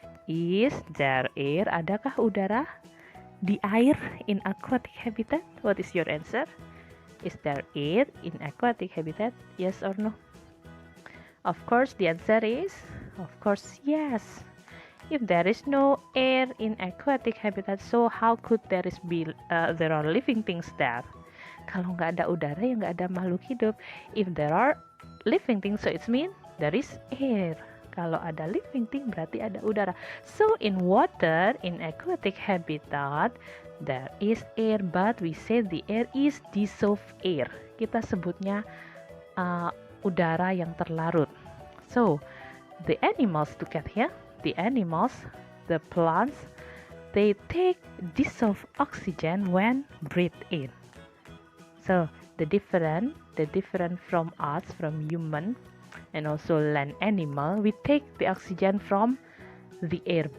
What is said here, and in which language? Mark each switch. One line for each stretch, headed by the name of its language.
English: Is there air?
Indonesian: Adakah udara di air
English: in aquatic habitat? What is your answer? Is there air in aquatic habitat? Yes or no? Of course, the answer is, of course, yes. If there is no air in aquatic habitat, so how could there are living things there?
Indonesian: Kalau nggak ada udara, ya nggak ada makhluk hidup.
English: If there are living things, so it means there is air.
Indonesian: Kalau ada
English: living thing,
Indonesian: berarti ada udara.
English: So in water, in aquatic habitat, there is air, but we say the air is dissolved air.
Indonesian: Kita sebutnya udara yang terlarut.
English: So the animals, look at here. The animals, the plants, they take dissolved oxygen when breathed in. So the different from us, from human, and also land animal, we take the oxygen from the air.